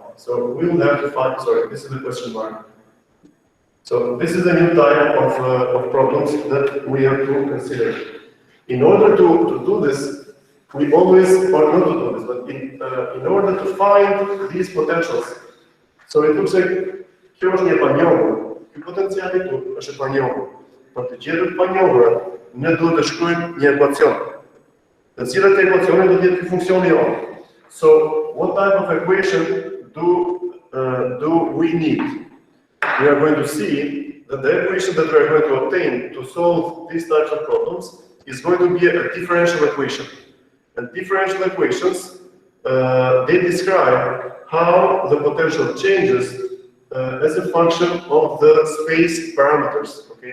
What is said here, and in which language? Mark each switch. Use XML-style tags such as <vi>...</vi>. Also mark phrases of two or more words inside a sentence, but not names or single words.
<en>So we will have to find, sorry, this is the question mark. So this is a new type of problems that we have to consider. In order to do this, we always, or not to do this, but in order to find these potentials, so it looks like</en> <sq>kjo është një panjohur, ky potenciali këtu është e panjohur. Për të gjetur panjohura, ne duhet të shkruajmë një ekuacion. Të cilat ekuacione do të jetë ky funksioni jonë.</sq> <en>So, what type of equation do we need? We are going to see that the equation that we are going to obtain to solve these types of problems is going to be a differential equation. And differential equations, they describe how the potential changes as a function of the space parameters, okay?</en>